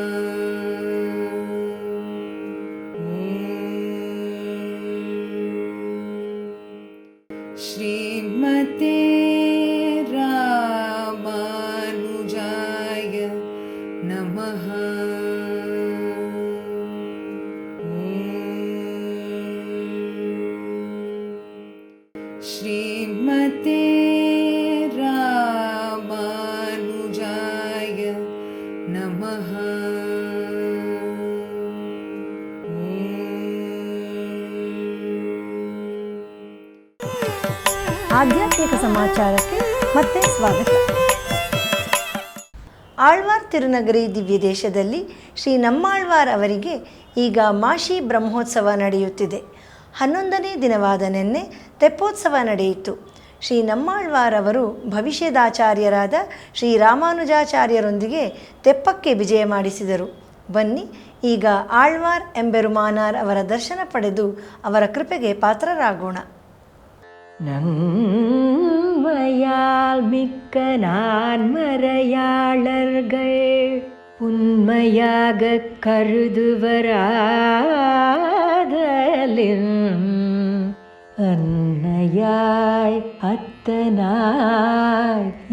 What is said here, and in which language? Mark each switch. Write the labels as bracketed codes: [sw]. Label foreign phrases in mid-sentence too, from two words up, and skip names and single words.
[sa] ஸ்ரீமதே ராமானுஜாய நமஹ. ஸ்ரீமதே ராமானுஜாய நமஹ. [kn] ಆಧ್ಯಾತ್ಮಿಕ ಸಮಾಚಾರಕ್ಕೆ ಮತ್ತೆ ಸ್ವಾಗತ. ಆಳ್ವಾರ್ ತಿರುನಗರಿ ದಿವ್ಯ ದೇಶದಲ್ಲಿ ಶ್ರೀ ನಮ್ಮಾಳ್ವಾರ್ ಅವರಿಗೆ ಈಗ ಮಾಶಿ ಬ್ರಹ್ಮೋತ್ಸವ ನಡೆಯುತ್ತಿದೆ. 11ನೇ ದಿನವಾದ ನಿನ್ನೆ ತೆಪ್ಪೋತ್ಸವ ನಡೆಯಿತು. ಶ್ರೀ ನಮ್ಮಾಳ್ವಾರ್ ಅವರು ಭವಿಷ್ಯದಾಚಾರ್ಯರಾದ ಶ್ರೀ ರಾಮಾನುಜಾಚಾರ್ಯರೊಂದಿಗೆ ತೆಪ್ಪಕ್ಕೆ ವಿಜಯ ಮಾಡಿಸಿದರು. ಬನ್ನಿ ಈಗ ಆಳ್ವಾರ್ ಎಂಬೆರುಮಾನಾರ್ ಅವರ ದರ್ಶನ ಪಡೆದು ಅವರ ಕೃಪೆಗೆ ಪಾತ್ರರಾಗೋಣ. [ta] நன்மையால் மிக்க நான்மறையாளர்கள் உண்மையாக கருதுவராதலின் அன்னையாய் அத்தனாய்